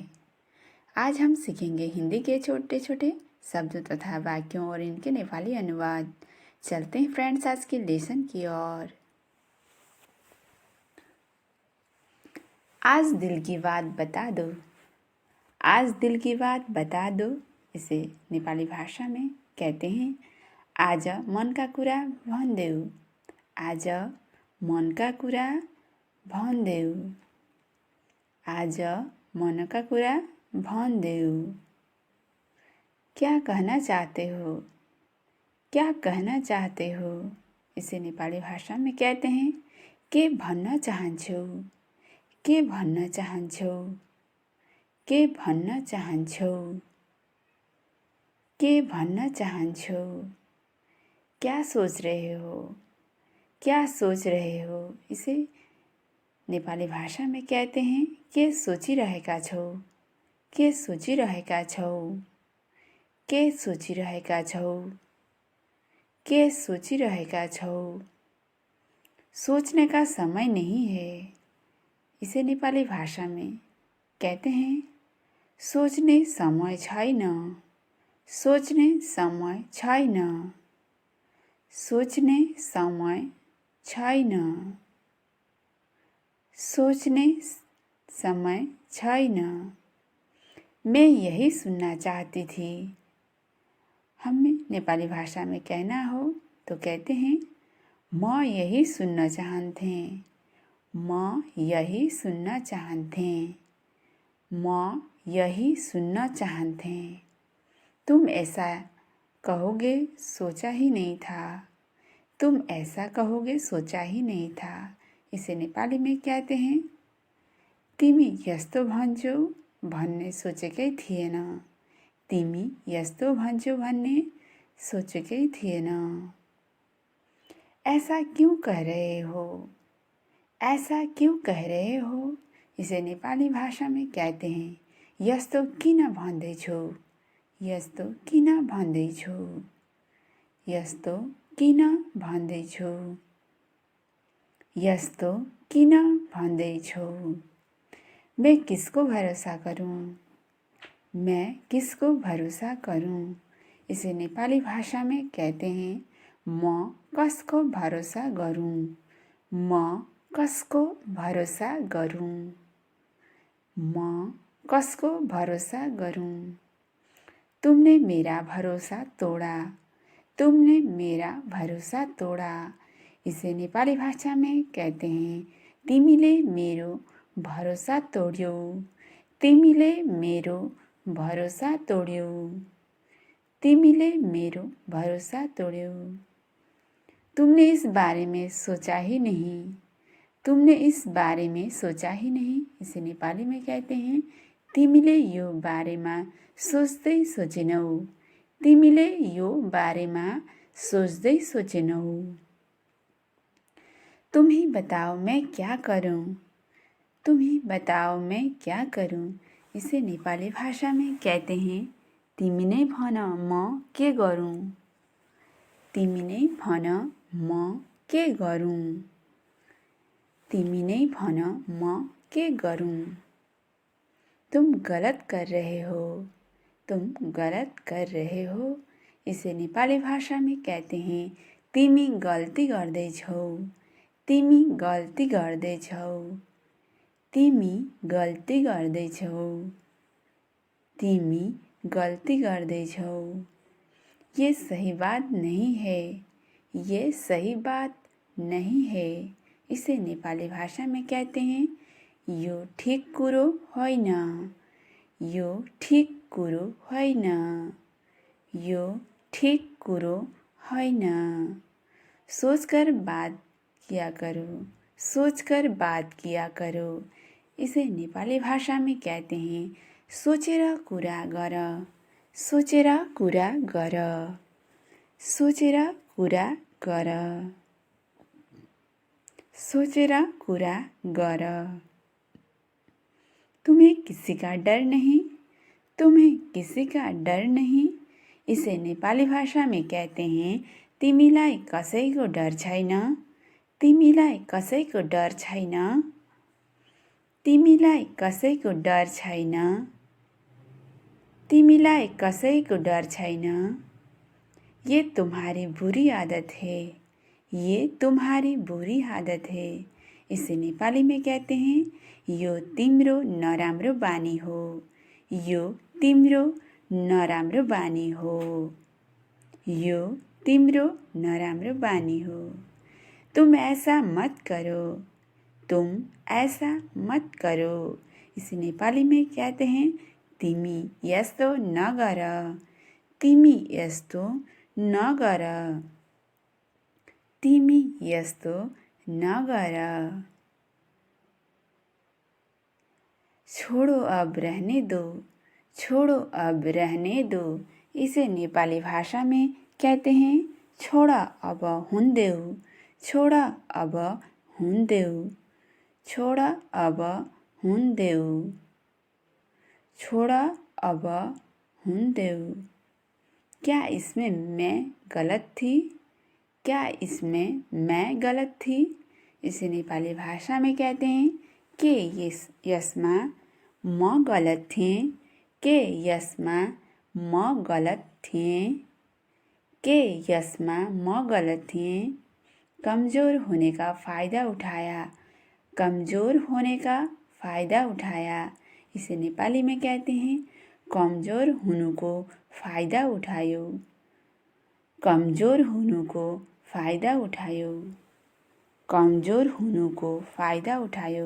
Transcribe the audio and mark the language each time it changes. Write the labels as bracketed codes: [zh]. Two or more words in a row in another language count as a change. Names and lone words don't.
[hi] आज हम सीखेंगे हिंदी के छोटे छोटे शब्दों तथा वाक्यों और इनके नेपाली अनुवाद। चलते हैं फ्रेंड्स आज के लेसन की ओर। आज दिल की बात बता दो। आज दिल की बात बता दो, इसे नेपाली भाषा में कहते हैं [ne] आज मनका कुरा भनिदेऊ। आज मनका कुरा भनिदेऊ। आज मनका कुरा भनिदेऊ। [hi] क्या कहना चाहते हो? क्या कहना चाहते हो? इसे नेपाली भाषा में कहते हैं [ne] के भन्न चाहन्छौ। के भन्न चाहन्छौ। के भन्न चाहन्छौ। के भन्न चाहन्छौ। [hi] क्या सोच रहे हो? क्या सोच रहे हो? इसे नेपाली भाषा में कहते हैं [ne] के सोचिरहेका छौ। के सोचिरहेका छौ। के सोचिरहेका छौ। के सोचिरहेका छौ। [hi] सोचने का समय नहीं है। इसे नेपाली भाषा में कहते हैं [ne] सोच्ने समय छैन। सोच्ने समय छैन। सोच्ने समय छैन। सोच्ने समय छैन। [hi] मैं यही सुनना चाहती थी। हमें नेपाली भाषा में कहना हो तो कहते हैं [ne] म यही सुन्न चाहन्थे। म यही सुन्न चाहन्थे। म यही सुन्न चाहन्थे। [hi] तुम ऐसा कहोगे सोचा ही नहीं था। तुम ऐसा कहोगे सोचा ही नहीं था। इसे नेपाली में कहते हैं [ne] तिमी यस्तो भन्छौ भन्ने सोचेकै थिएन। तिमी यस्तो भन्छौ भन्ने सोचेकै थिएन। [hi] ऐसा क्यों कह रहे हो? ऐसा क्यों कह रहे हो? इसे नेपाली भाषा में कहते हैं [ne] यस्तो किन भन्दैछौ। यस्तो किन भन्दैछौ। यस्तो किन भन्दैछौ। यस्तो किन भन्दैछौ। [hi] मैं किसको भरोसा करूं? मैं किसको भरोसा करूं? इसे नेपाली भाषा में कहते हैं [ne] म कसको भरोसा गरूं। म कसको भरोसा गरूं। म कसको भरोसा गरूं। [hi] तुमने मेरा भरोसा तोड़ा। तुमने मेरा भरोसा तोड़ा। इसे नेपाली भाषा में कहते हैं [ne] तिमीले मेरो भरोसा तोड्यौ। तिमीले मेरो भरोसा तोड्यौ। तिमीले मेरो भरोसा तोड्यौ। [hi] तुमने इस बारे में सोचा ही नहीं। तुमने इस बारे में सोचा ही नहीं। इसे नेपाली में कहते हैं [ne] तिमीले यो बारेमा सोच्दै सोचेनौ। तिमीले यो बारेमा सोच्दै सोचेनौ। [hi] तुम ही बताओ मैं क्या करूं। तुम ही बताओ मैं क्या करूं। इसे नेपाली भाषा में कहते हैं [ne] तिमी नै भन म के गरूं। तिमी नै भन म के गरूं। तिमी नै भन म के गरूं। [hi] तुम गलत कर रहे हो। तुम गलत कर रहे हो। इसे नेपाली भाषा में कहते हैं [ne] तिमी गल्ती गर्दैछौ। तिमी गल्ती गर्दैछौ। तिमी गल्ती गर्दैछौ। तिमी गल्ती गर्दैछौ। [hi] ये सही बात नहीं है। ये सही बात नहीं है। इसे नेपाली भाषा में कहते हैं [ne] यो ठीक कुरो होइन। यो ठीक कुरो होइन। यो ठीक कुरो होइन। [hi] सोचकर बात किया करो। सोचकर बात किया करो। इसे नेपाली भाषा में कहते हैं [ne] सोचेर कुरा गर। सोचेर कुरा गर। सोचेर कुरा गर। सोचेर कुरा गर। [hi] तुम्हें किसी का डर नहीं। तुम्हें किसी का डर नहीं। इसे नेपाली भाषा में कहते हैं [ne] तिमीलाई कसैको डर छैन, तिमीलाई कसैको डर छैन, तिमीलाई कसैको डर छैन, तिमीलाई कसैको डर छैन। [hi] ये तुम्हारी बुरी आदत है, ये तुम्हारी बुरी आदत है। इसे नेपाली में कहते हैं [ne] यो तिम्रो नराम्रो बानी हो, यो तिम्रो नराम्रो बानी हो, यो तिम्रो नराम्रो बानी हो। [hi] तुम ऐसा मत करो, तुम ऐसा मत करो। इसे नेपाली में कहते हैं [ne] तिमी यस्तो नगर, तिमी यस्तो नगर, तिमी यस्तो नगर। [hi] छोड़ो अब रहने दो, छोड़ो अब रहने दो। इसे नेपाली भाषा में कहते हैं [ne] छोड़ा अब हुन देऊ, छोड़ा अब हुन देऊ, छोड़ा अब हुन देऊ, छोड़ा अब हुन देऊ। [hi] क्या इसमें मैं गलत थी, क्या इसमें मैं गलत थी। इसे नेपाली भाषा में कहते हैं [ne] के यसमा म गलत थिएँ, के यसमा म गलत थिएँ, के यसमा म गलत थिएँ। [hi] कमज़ोर होने का फ़ायदा उठाया, कमज़ोर होने का फ़ायदा उठाया। इसे नेपाली में कहते हैं [ne] कमज़ोर हुनुको फ़ायदा उठायो, कमज़ोर हुनुको फ़ायदा उठायो, कमज़ोर हुनुको फ़ायदा उठायो।